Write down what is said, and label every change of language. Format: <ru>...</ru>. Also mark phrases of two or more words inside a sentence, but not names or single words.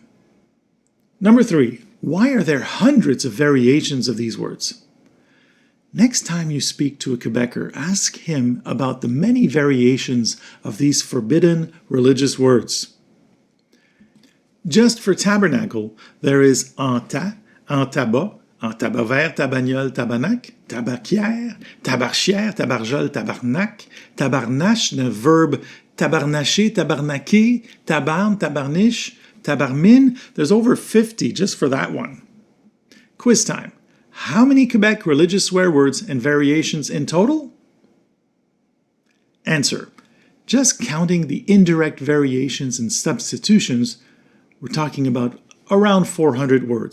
<en>Number 3, why are there hundreds of variations of these words? Next time you speak to a Quebecer, ask him about the many variations of these forbidden religious words. Just for tabernacle, there is</en> <fr>en tas, en tabac, en tabac vert, tabagnole, tabarnak, tabaquière, tabarchière, tabarjole, tabarnak, tabarnache,</fr> <en>the verb</en> <fr>tabarnacher, tabarnaquer, tabarn, tabarniche, tabarmine.</fr> <en>There's over 50 just for that one. Quiz time. How many Quebec religious swear words and variations in total? Answer. Just counting the indirect variations and substitutions, we're talking about around 400 words.</en>